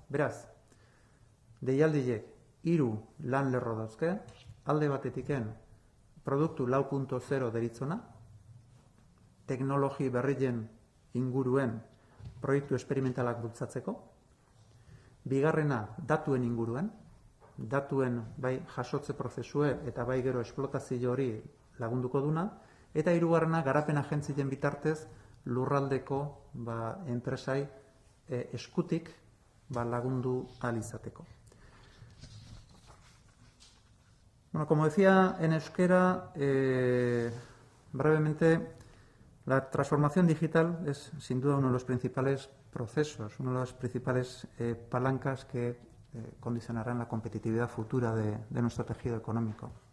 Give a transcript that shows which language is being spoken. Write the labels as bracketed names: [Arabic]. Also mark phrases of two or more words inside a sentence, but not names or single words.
[Basque] Beraz, deialdiek 3 lan lerro dauzke, alde batetiken produktu 4.0 deritzona, teknologi berrien inguruen proiektu esperimentalak bultzatzeko, bigarrena datuen inguruen, datuen bai jasotze prozesue eta bai gero esplotazio hori lagunduko duna, eta 3. garapen agentzien bitartez lurraldeko enpresai eskutik lagundu ahal izateko. [Spanish] Como decía en euskera, brevemente, la transformación digital es sin duda uno de los principales procesos, una de las principales palancas que condicionarán la competitividad futura de nuestro tejido económico.